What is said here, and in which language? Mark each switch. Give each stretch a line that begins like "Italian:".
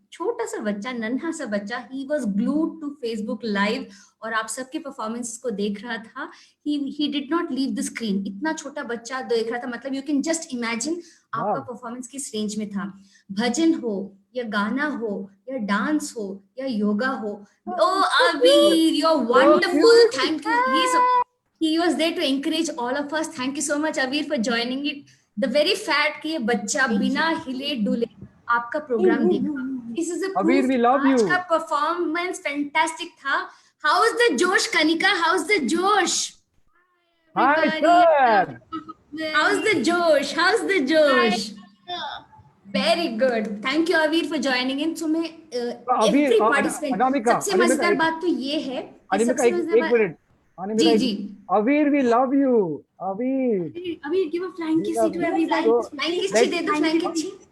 Hindi: छोटा सा बच्चा, नन्हा सा बच्चा,
English: he was glued to Facebook live
Hindi: और आप सबके परफॉर्मेंस को देख रहा था।
English: He did not leave the screen.
Hindi: इतना छोटा बच्चा देख रहा था, मतलब
English: you can just imagine
Hindi: आपका परफॉर्मेंस किस रेंज में था। भजन हो या गाना हो या डांस हो या योगा हो, ओ अवीर,
English: You are wonderful, thank you.
Hindi: ये सब
English: he was there to encourage all of us. Thank you so much Aveer for joining it. The very fact
Hindi: कि ये बच्चा बिना हिले डुले आपका प्रोग्राम देखा,
English: this is a Aveer, we love you.
Hindi: आज का परफॉर्मेंस फैंटास्टिक था।
English: How is the जोश Kanika? How's the जोश? Hi sir. How's the जोश? How's the जोश? Very good. Thank you Aveer for joining in.
Hindi: So मैं
English: every participant,
Hindi: सबसे मजेदार बात तो ये है, सबसे एक minute ji ji,
English: Aveer, we love you. Aveer, give a flying kiss to everyone. Flying kiss
Hindi: दे दो,
English: Flying kiss.